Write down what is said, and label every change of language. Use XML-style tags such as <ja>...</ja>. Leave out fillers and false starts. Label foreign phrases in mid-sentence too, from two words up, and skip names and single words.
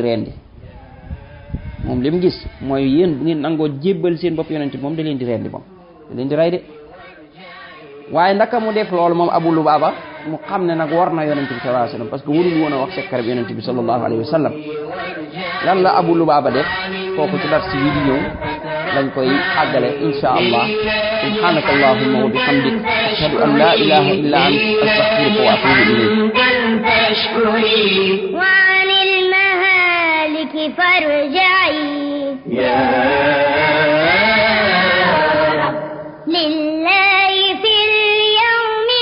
<wo>rendi moom li mu gis mooy yéen bu ngeen nangoo jébbal seen bopp yonent bi moom da leen di rendi moom da leen di rey de waaye ndaka mu def loolu moom Abu Lubaaba mu xam ne nag war na yonent bi</wo> <ar>صلى الله عليه وسلم</ar> <fr>parce que</fr> <wo>warul woon a wax secret bi yonent bi</wo> <ar>صلى الله عليه وسلم</ar> <wo>lan la Abu Lubaaba def kooku ci dars yi di ñëw lañ koy àggale</wo> <ar>إن شاء الله سبحانك اللهم وبحمدك أشهد أن لا إله إلا أنت أستغفرك وأتوب إليك وعن المهالك فارجعي لله في اليوم</ar>